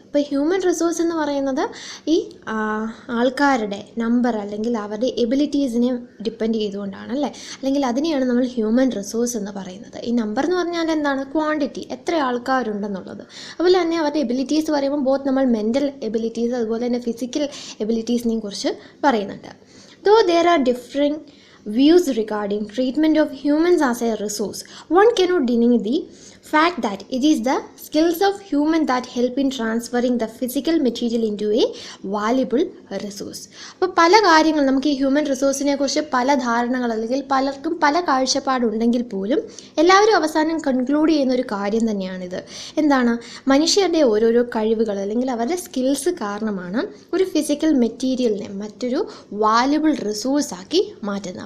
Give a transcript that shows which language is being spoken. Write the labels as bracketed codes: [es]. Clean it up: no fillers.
[ml] ഇപ്പോൾ human resource എന്ന് പറയുന്നത് ഈ ആൾക്കാരുടെ നമ്പർ അല്ലെങ്കിൽ അവരുടെ എബിലിറ്റീസിനെ ഡിപ്പെൻഡ് ചെയ്തുകൊണ്ടാണ് അല്ലേ, അല്ലെങ്കിൽ അതിനെയാണ് നമ്മൾ ഹ്യൂമൻ റിസോഴ്സ് എന്ന് പറയുന്നത്. ഈ നമ്പർ എന്ന് പറഞ്ഞാൽ എന്താണ്? ക്വാണ്ടിറ്റി, എത്ര ആൾക്കാരുണ്ടെന്നുള്ളത്. അതുപോലെ തന്നെ അവരുടെ എബിലിറ്റീസ് പറയുമ്പോൾ ബോത്ത് നമ്മൾ മെൻ്റൽ എബിലിറ്റീസ് അതുപോലെ തന്നെ ഫിസിക്കൽ എബിലിറ്റീസിനെയും കുറിച്ച് പറയുന്നുണ്ട്. [en] Though there are differing views regarding treatment of humans as a resource, one cannot deny the fact that it is the skills of humans that help in transferring the physical material into a valuable resource. [ml] അപ്പോൾ പല കാര്യങ്ങൾ നമുക്ക് ഈ human റിസോഴ്സിനെ കുറിച്ച് പല ധാരണകൾ അല്ലെങ്കിൽ പലർക്കും പല കാഴ്ചപ്പാടുണ്ടെങ്കിൽ പോലും എല്ലാവരും അവസാനം കൺക്ലൂഡ് ചെയ്യുന്ന ഒരു കാര്യം തന്നെയാണിത്. എന്താണ്? മനുഷ്യരുടെ ഓരോരോ കഴിവുകൾ അല്ലെങ്കിൽ അവരുടെ സ്കിൽസ് കാരണമാണ് ഒരു ഫിസിക്കൽ മെറ്റീരിയലിനെ മറ്റൊരു വാല്യുബിൾ റിസോഴ്സാക്കി മാറ്റുന്നത്.